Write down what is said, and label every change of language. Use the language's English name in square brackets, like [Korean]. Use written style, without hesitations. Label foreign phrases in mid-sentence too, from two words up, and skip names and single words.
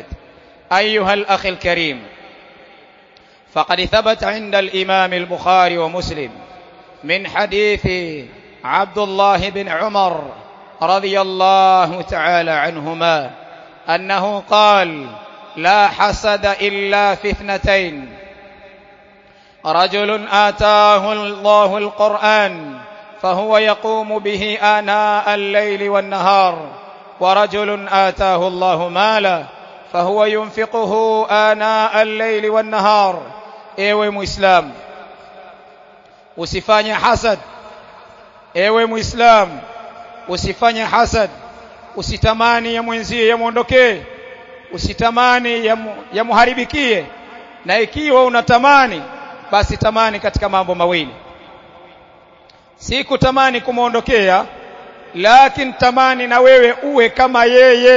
[Arabic] أيها الأخ الكريم، فقد ثبت عند الإمام البخاري ومسلم من حديث عبد الله بن عمر رضي الله تعالى عنهما أنه قال: لا حسد إلا في اثنتين: رجل آتاه الله القرآن فهو يقوم به آناء الليل والنهار، ورجل آتاه الله مالا فهو ينفقه آناء الليل والنهار. [Swahili] ewe muislam, usifanye hasad. Ewe muislam, usifanye hasad. Usitamani ya mwenzie yamuondokee, usitamani ya muharibikie. Na ikiwa unatamani, basi tamani katika mambo mawili: si kutamani kumuondokea, lakini tamani na wewe uwe kama yeye.